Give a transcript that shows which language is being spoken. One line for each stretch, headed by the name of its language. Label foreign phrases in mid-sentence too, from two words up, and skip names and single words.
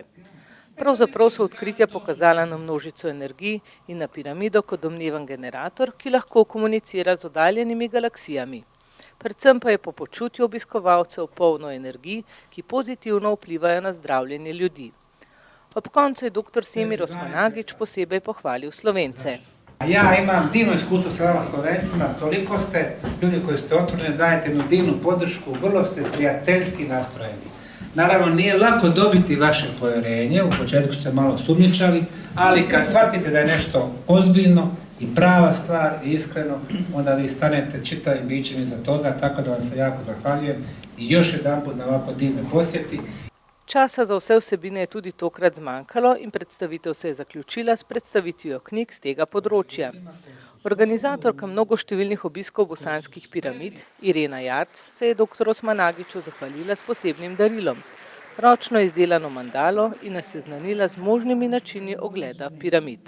Slovenian: Pravzaprav so odkritja pokazala na množico energij in na piramido kot domneven generator, ki lahko komunicira z oddaljenimi galaksijami. Predvsem pa je po počutju obiskovalcev polno energij, ki pozitivno vplivajo na zdravljenje ljudi. Ob koncu je dr. Semir Osmanagić posebej pohvalil Slovence.
Bosnian: Ja imam divno iskustvo sa vama Slovencima, toliko ste ljudi koji ste otvoreni, dajete jednu divnu podršku, vrlo ste prijateljski nastrojeni. Naravno, nije lako dobiti vaše povjerenje, u početku ste malo sumnjičavi, ali kad shvatite da je nešto ozbiljno i prava stvar i iskreno, onda vi stanete čitavim bićem iza toga, tako da vam se jako zahvaljujem i još jedanput na ovako divne posjeti.
Slovenian: Časa za vse vsebine je tudi tokrat zmanjkalo in predstavitev se je zaključila s predstavitvijo knjig z tega področja. Organizatorka mnogoštevilnih obiskov bosanskih piramid, Irena Jarc, se je dr. Osmanagiću zahvalila s posebnim darilom, ročno izdelano mandalo in nas seznanila z možnimi načini ogleda piramid.